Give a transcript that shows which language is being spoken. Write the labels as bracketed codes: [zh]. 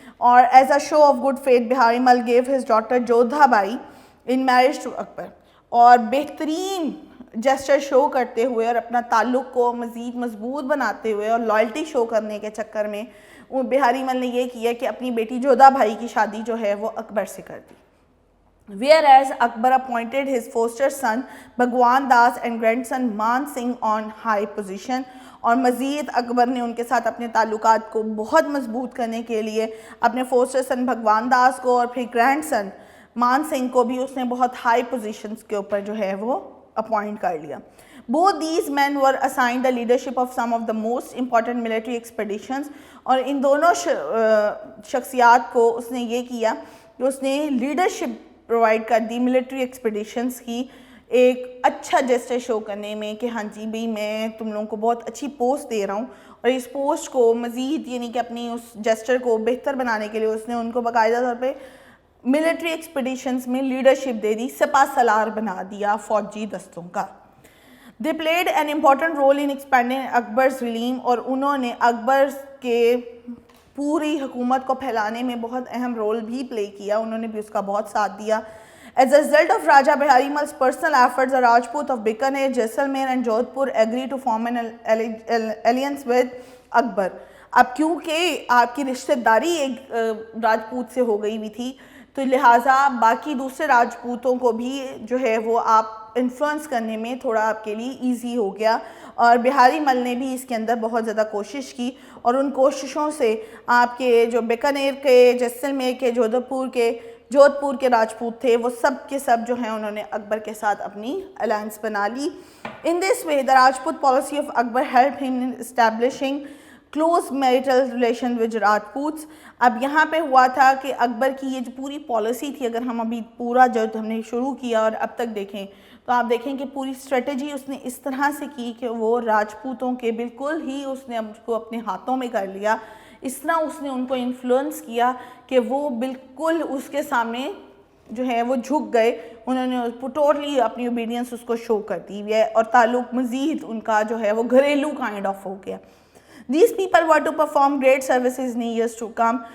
[en] اور as a show of good faith Bihari Mal gave his daughter Jodha Bai in marriage to Akbar. [ur] اور بہترین gesture شو کرتے ہوئے اور اپنا تعلق کو مزید مضبوط بناتے ہوئے اور لائلٹی شو کرنے کے چکر میں بہاری مل نے یہ کیا کہ اپنی بیٹی جودھا بھائی کی شادی جو ہے وہ اکبر سے کر دی. [en] Whereas Akbar appointed his foster son Bhagwan Das and grandson Man Singh on high position. [ur] اور مزید اکبر نے ان کے ساتھ اپنے تعلقات کو بہت مضبوط کرنے کے لیے اپنے فوسٹر سن بھگوان داس کو اور پھر گرینڈ سن مان سنگھ کو بھی اس نے بہت ہائی پوزیشنز کے اوپر جو ہے وہ اپوائنٹ کر لیا. [en] Both these men were assigned the leadership of some of the most important military expeditions. [ur] اور ان دونوں شخصیات کو اس نے یہ کیا کہ اس نے لیڈرشپ پرووائڈ کر دی ملٹری ایکسپیڈیشنز کی, ایک اچھا جیسچر شو کرنے میں کہ ہاں جی بھئی میں تم لوگوں کو بہت اچھی پوسٹ دے رہا ہوں. اور اس پوسٹ کو مزید یعنی کہ اپنی اس جیسچر کو بہتر بنانے کے لیے اس نے ان کو باقاعدہ طور پہ ملٹری ایکسپیڈیشنز میں لیڈرشپ دے دی, سپہ سالار بنا دیا فوجی دستوں کا. [en] They played an important role in expanding Akbar's realm. [ur] اور انہوں نے اکبر کے پوری حکومت کو پھیلانے میں بہت اہم رول بھی پلے کیا, انہوں نے بھی اس کا بہت ساتھ دیا. [en] As a result of Raja Bihari Mal's personal efforts, the Rajput of Bikaner, Jaisalmer and Jodhpur agreed to form an alliance with Akbar. [ur] اب کیونکہ آپ کی رشتہ داری ایک راجپوت سے ہو گئی ہوئی تھی تو لہٰذا باقی دوسرے راجپوتوں کو بھی جو ہے وہ آپ انفلوئنس کرنے میں تھوڑا آپ کے لیے ایزی ہو گیا. اور بہاری مل نے بھی اس کے اندر بہت زیادہ کوشش کی اور ان کوششوں سے آپ کے جو بیکانیر کے, جیسلمیر کے, جودھ پور کے راجپوت تھے وہ سب کے سب جو ہیں انہوں نے اکبر کے ساتھ اپنی الائنس بنا لی. [en] In this way, the Rajput policy of Akbar helped him in establishing close marital relations with Rajputs. [ur] اب یہاں پہ ہوا تھا کہ اکبر کی یہ جو پوری پالیسی تھی, اگر ہم ابھی پورا جو ہم نے شروع کیا اور اب تک دیکھیں تو آپ دیکھیں کہ پوری اسٹریٹجی اس نے اس طرح سے کی کہ وہ راجپوتوں کے بالکل ہی اس نے کو اپنے ہاتھوں میں کر لیا. اس طرح اس نے ان کو انفلوئنس کیا کہ وہ بالکل اس کے سامنے جو ہے وہ جھک گئے, انہوں نے ٹوٹلی اپنی اوبیڈینس اس کو شو کر دی ہے اور تعلق مزید ان کا جو ہے وہ گھریلو کائنڈ آف ہو گیا. [en] These people were to perform great services in years to come.